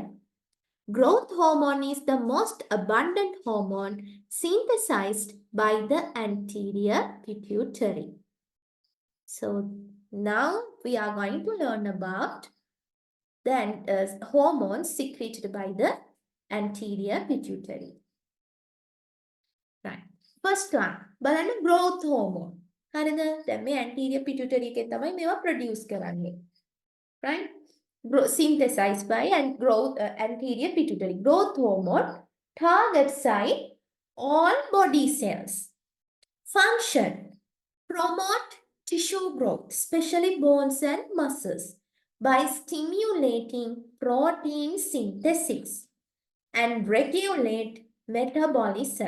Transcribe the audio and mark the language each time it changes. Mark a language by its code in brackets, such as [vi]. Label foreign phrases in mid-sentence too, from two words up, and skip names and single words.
[en] Growth hormone is the most abundant hormone synthesized by the anterior pituitary. So now we are going to learn about the hormones secreted by the anterior pituitary. Right. First one, [si] බලන්න [en] growth hormone. [si] හරිද? දැන් මේ [en] anterior pituitary [si] එකෙන් තමයි මේවා produce කරන්නේ. [en] Right? Synthesized by anterior pituitary. Growth hormone target site all body cells. Function: promote tissue growth, especially bones and muscles, by stimulating protein synthesis and regulate metabolism.